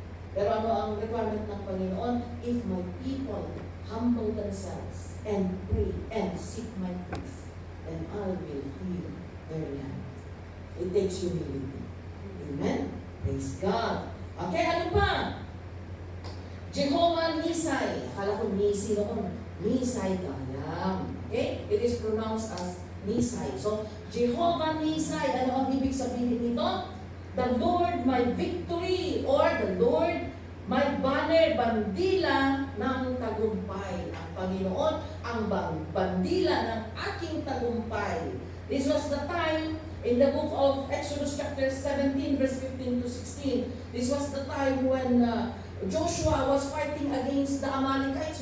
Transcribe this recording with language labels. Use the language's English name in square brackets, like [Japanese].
[Filipino] Pero ano ang requirement ng Panginoon? [English] If my people humble themselves and pray and seek my face, then I will heal their land. It takes humility. Amen? Praise God. Okay, [Filipino] ano pa? Jehovah Nisai. Akala ko Nisi noon. Nisai Gayam. Okay? [English] It is pronounced as Nisai. So, Jehovah Nisai. [Filipino] Ano ang ibig sabihin nito? [English] The Lord my victory, or the Lord my banner, [Filipino] bandila ng tagumpay. Ang Panginoon, ang bandila ng aking tagumpay. [English] This was the time in the book of Exodus chapter 17, verse 15 to 16. This was the time when Joshua was fighting against the Amalekites.